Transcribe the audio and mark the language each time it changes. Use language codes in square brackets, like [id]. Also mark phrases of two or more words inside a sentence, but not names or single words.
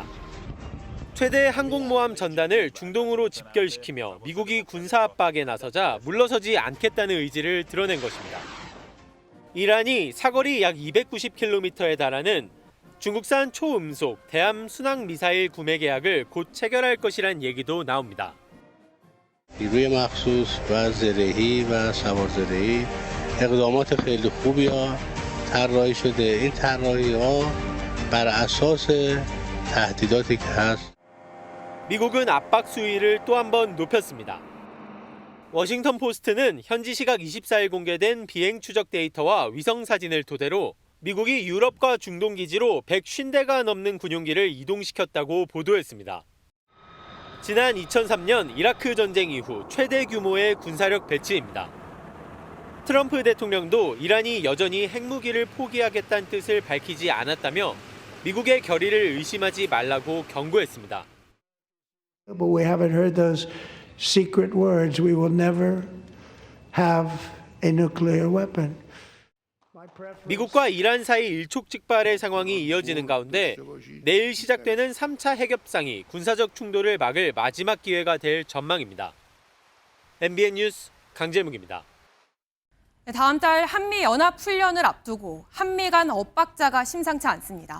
[ko] 최대 항공모함 전단을 중동으로 집결시키며 미국이 군사 압박에 나서자 물러서지 않겠다는 의지를 드러낸 것입니다. 이란이 사거리 약 290km에 달하는 중국산 초음속 대함 순항 미사일 구매 계약을 곧 체결할 것이란 얘기도 나옵니다. [fa] نیروی مخصوص و زرهی و سوارزرهی اقدامات خیلی خوبی طراحی شده. این طراحی ها بر اساس تهدیداتی که هست. [ko] 미국은 압박 수위를 또 한 번 높였습니다. 워싱턴 포스트는 현지 시각 24일 공개된 비행 추적 데이터와 위성 사진을 토대로 미국이 유럽과 중동 기지로 150대가 넘는 군용기를 이동시켰다고 보도했습니다. 지난 2003년 이라크 전쟁 이후 최대 규모의 군사력 배치입니다. 트럼프 대통령도 이란이 여전히 핵무기를 포기하겠다는 뜻을 밝히지 않았다며 미국의 결의를 의심하지 말라고 경고했습니다. [en] But we haven't heard those secret words. We will never have a nuclear weapon. [ko] 미국과 이란 사이 일촉즉발의 상황이 이어지는 가운데 내일 시작되는 3차 핵협상이 군사적 충돌을 막을 마지막 기회가 될 전망입니다. MBN 뉴스 강재묵입니다. 다음 달 한미 연합 훈련을 앞두고 한미 간 엇박자가 심상치 않습니다.